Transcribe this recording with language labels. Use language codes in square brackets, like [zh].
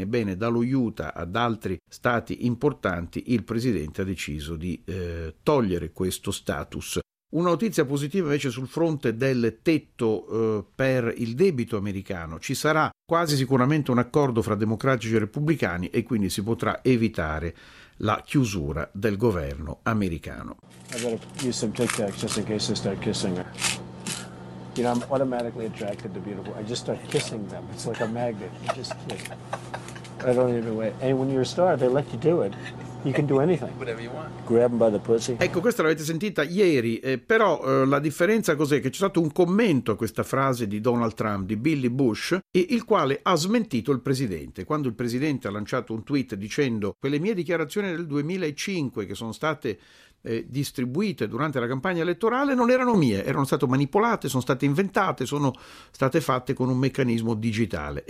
[it] Ebbene, dallo Utah ad altri stati importanti, il presidente ha deciso di togliere questo status. Una notizia positiva invece sul fronte del tetto per il debito americano: ci sarà quasi sicuramente un accordo fra democratici e repubblicani e quindi si potrà evitare la chiusura del governo americano. [en] I better use some Tic Tacs just in case they start kissing her. You know, I'm automatically attracted to beautiful. I just start kissing them. It's like a magnet. You just kiss. I don't even wait. And when you're a star, they let you do it. You can do anything. Whatever you want. Grab him by the pussy. [it] Ecco, questa l'avete sentita ieri, però la differenza cos'è? Che c'è stato un commento a questa frase di Donald Trump, di Billy Bush, il quale ha smentito il presidente. Quando il presidente ha lanciato un tweet dicendo: quelle mie dichiarazioni del 2005 che sono state distribuite durante la campagna elettorale non erano mie, erano state manipolate, sono state inventate, sono state fatte con un meccanismo digitale.